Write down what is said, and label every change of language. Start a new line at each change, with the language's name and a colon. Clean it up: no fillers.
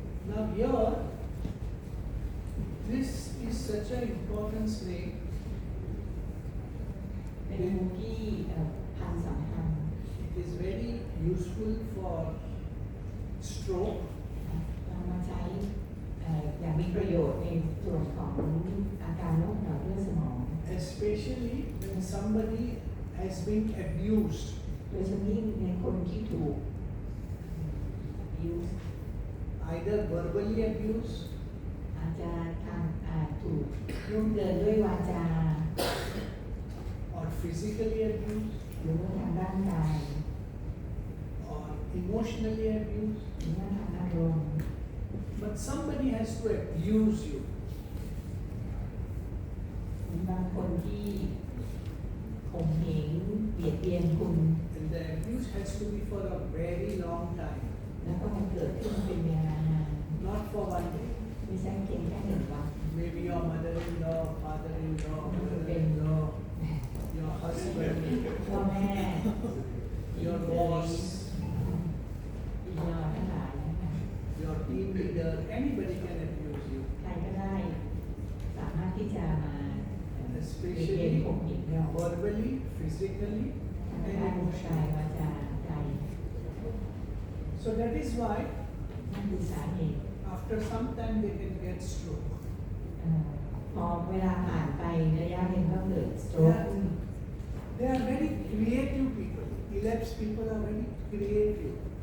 English: Now here, this is such an important slate.
Thai: ำเป็นมุมที่พันสำคัญ
English: It is very useful for stroke.
Thai: นำมาใช้อย่างมีประโยชน์ในส่วนของอาการโรคหลอดเลือดสมอง
English: Especially when somebody has been abused.
Thai: โดยเฉพาะยิ่งในคนที่ถูก abuse
English: Either verbally abused
Thai: อาจจะถูกล่วงเกินด้วยวาจา
English: or physically abused
Thai: หรือว่าทางร่างกาย
English: or emotionally abused.
Thai: หรือว่าทางอารมณ์
English: But somebody has to abuse you.
Thai: บางคนที่ข่มเหงเบียดเบียนคุณ
English: And the abuse has to be for a very long time.
Thai: แล้วก็มันเกิดขึ้นเป็นเวลานาน
English: Not for one day.
Thai: ไม่ใช่เพียงแค่หนึ่งวัน
English: Maybe your mother-in-law, father-in-law, brother-in-law, your husband,
Thai: พ่อแม่
English: your boss,
Thai: อีกนอทั้งหลายนะคะ
English: your team leader, anybody can abuse you.
Thai: ใครก็ได้สามารถที่จะมาเบียดเบียน
English: Especially
Thai: ข่มเหงเรา
English: verbally, physically,
Thai: ทาง
English: and
Thai: ด้านกายวา
English: emotionally.
Thai: จาใจ
English: So that is why
Thai: นั่นคือสาเหตุ
English: after some time they can get stroke.
Thai: พอเวลาผ่านไประยะหนึ่งก็เกิดสโตรก
English: They are very creative people. Elapsed people are very creative.